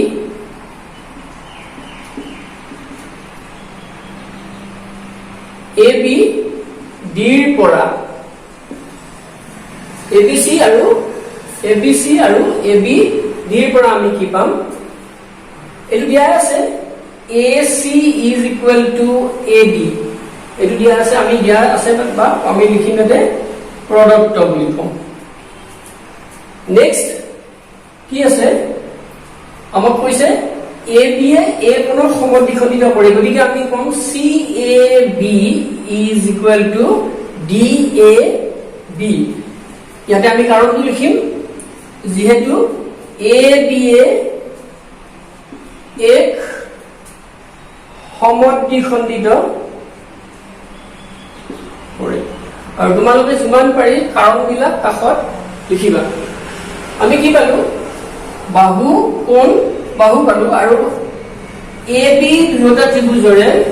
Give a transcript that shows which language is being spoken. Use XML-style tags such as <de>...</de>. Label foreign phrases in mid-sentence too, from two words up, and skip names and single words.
<as>ৰ পৰা ABC আৰু ABD ৰ পৰা আমি কি পাম এইটো দিয়া আছে</as> <en>AC is equal to AD</en> <as>এইটো দিয়া আছে আমি দিয়া আছে বা আমি লিখিম এতে প্ৰডাক্ট বুলি কম নেক্সট কি আছে আমাক কৈছে AB A কোণৰ সমদ্বিখণ্ডিত কৰে গতিকে আমি কম</as> <en>CAB is equal to</en> <as>DAB ইয়াতে আমি কাৰণটো লিখিম যেহেতু AB এক সমদ্বিখণ্ডিত কৰে আৰু তোমালোকে যিমান পাৰি কাৰণবিলাক কাষত লিখিবা আমি কি পালো বাহু পালো আৰু AB দুয়োটা ত্ৰিভুজৰে</as>